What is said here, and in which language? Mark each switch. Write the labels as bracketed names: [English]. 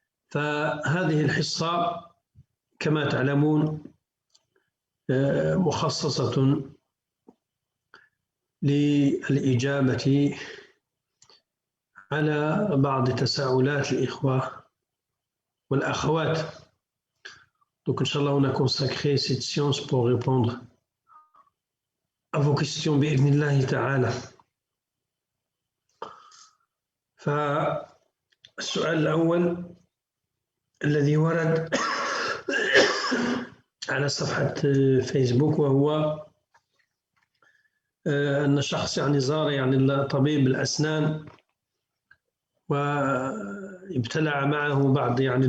[Arabic] فهذه الحصة كما تعلمون مخصصة للإجابة على بعض تساؤلات الإخوة والأخوات. [French] Donc, Inch'Allah, on a consacré cette séance pour répondre à vos questions [Arabic] بإذن تعالى. فالسؤال الأول الذي ورد على صفحة فيسبوك، وهو أن شخص زار طبيب الأسنان وابتلع معه بعض